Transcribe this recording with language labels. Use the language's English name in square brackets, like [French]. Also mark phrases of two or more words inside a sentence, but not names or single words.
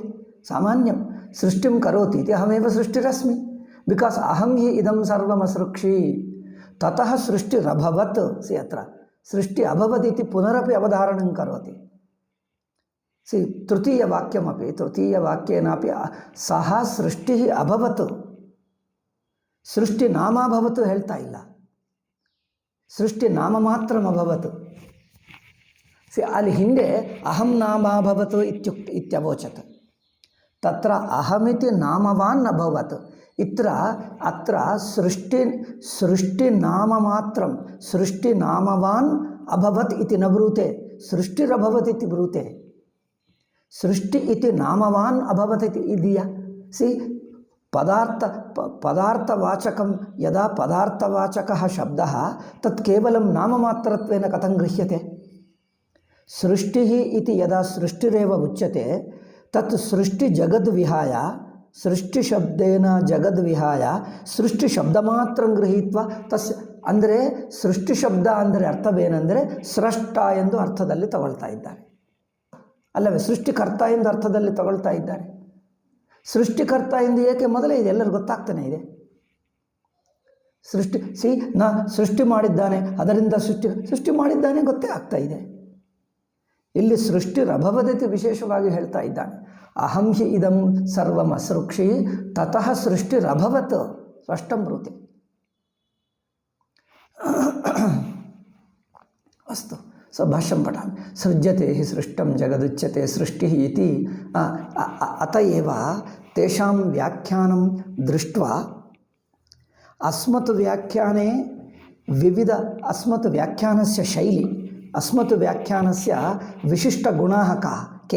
[Sanskrit] सामान्यं सृष्टिं करोति इति अहमेव सृष्टिरस्मि, बिकास् अहं हि इदं सर्वमसृक्षि. ततः सृष्टिरभवत्. अत्र सृष्टि अभवदिति पुनरपि अवधारणं करोति. तृतीयवाक्यमपि, तृतीयवाक्येनापि सः सृष्टिः अभवत्, सृष्टिनामाभवत् [Kannada] ಹೇಳ್ತಾ ಇಲ್ಲ, [Sanskrit] ಸೃಷ್ಟಿ ನಾಮ ಮಾತ್ರ ಅಭವತ್. [Kannada] ಅಲ್ಲಿ ಹಿಂದೆ [Sanskrit] ಅಹಂ ನಾಮಾಭವತ್ ಇತ್ಯವೋಚತ್, ತತ್ರ ಅಹಮಿತಿ ನಾಮವಾನ್ ಅಭವತ್. ಅತ್ರ ಸೃಷ್ಟಿ ನಾಮ ಮಾತ್ರ, ಸೃಷ್ಟಿ ನಾಮವಾನ್ ಅಭವತ್ ಇತಿ ನ ಬ್ರೂತೆ, ಸೃಷ್ಟಿರಭವತ್ ಇತಿ ಬ್ರೂತೆ. सृष्टि इति नामवान अभवत् इति इदिया. पदार्थवाचकं यदा पदार्थवाचकः शब्दः तत् केवलं नाममात्रत्वेन कथं गृह्यते? सृष्टिः इति यदा सृष्टिरेव उच्यते तत् सृष्टिजगद्विहाय, सृष्टिशब्देन जगद्विहाय सृष्टिशब्दमात्रं गृहीत्वा तस्य [Kannada] ಅಂದರೆ ಸೃಷ್ಟಿಶಬ್ದ ಅಂದರೆ ಅರ್ಥವೇನೆಂದರೆ ಸ್ರಷ್ಟ ಎಂದು ಅರ್ಥದಲ್ಲಿ ತಗೊಳ್ತಾ ಇದ್ದಾರೆ, ಅಲ್ಲವೇ? ಸೃಷ್ಟಿಕರ್ತ ಎಂದು ಅರ್ಥದಲ್ಲಿ ತಗೊಳ್ತಾ ಇದ್ದಾರೆ. ಸೃಷ್ಟಿಕರ್ತ ಎಂದು ಏಕೆ ಮೊದಲೇ ಇದೆ, ಎಲ್ಲರಿಗೂ ಗೊತ್ತಾಗ್ತಾನೆ ಇದೆ. ಸೃಷ್ಟಿ ಮಾಡಿದ್ದಾನೆ, ಅದರಿಂದ ಸೃಷ್ಟಿ ಮಾಡಿದ್ದಾನೆ ಗೊತ್ತೇ ಆಗ್ತಾ ಇದೆ. ಇಲ್ಲಿ ಸೃಷ್ಟಿರಭವದಿತಿ ವಿಶೇಷವಾಗಿ ಹೇಳ್ತಾ ಇದ್ದಾನೆ. [Sanskrit] ಅಹಂ ಹಿ ಇದಂ ಸರ್ವಂ ಅಸೃಕ್ಷಿ ತತಃ ಸೃಷ್ಟಿರಭವತ್ ಸ್ಪಷ್ಟಂ ಬ್ರೂತೆ. ಅಸ್ತು, भाष्यं पठामि. सृज्यते हि सृष्टं जगदुच्यते सृष्टिः इति. अत एव तेषां व्याख्यानं दृष्ट्वा अस्मत् व्याख्याने विविध, अस्मत् व्याख्यानस्य शैली, अस्मत् व्याख्यानस्य विशिष्टगुणाः के?